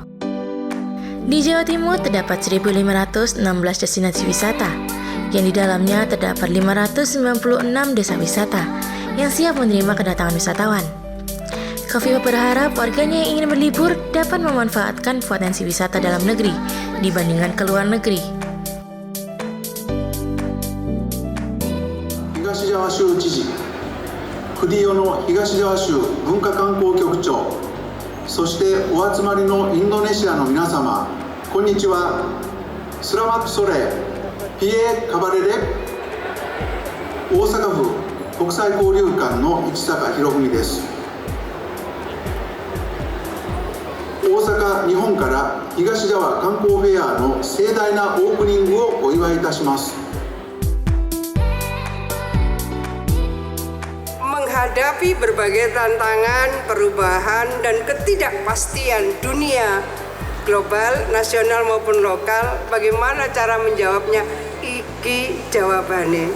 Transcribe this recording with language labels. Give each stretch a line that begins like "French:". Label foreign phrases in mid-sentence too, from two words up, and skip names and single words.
Indonesian: Di Jawa Timur terdapat 1.516 destinasi wisata, yang di dalamnya terdapat 596 desa wisata yang siap menerima kedatangan wisatawan. Kofifa berharap warganya yang ingin berlibur dapat memanfaatkan potensi wisata dalam negeri dibandingkan ke luar negeri.
Japanese: 東ジャワ州知事、クディオの東ジャワ州文化観光局長、そしてお集まりのインドネシアの皆様、こんにちは。スラマップソレピエ・カバレレ大阪府国際交流館の市坂博文です。大阪、日本から東ジャワ観光フェアの盛大なオープニングをお祝いいたします。
Indonesian: Menghadapi berbagai tantangan, perubahan, dan ketidakpastian dunia global, nasional maupun lokal, bagaimana cara menjawabnya? Iki jawabannya.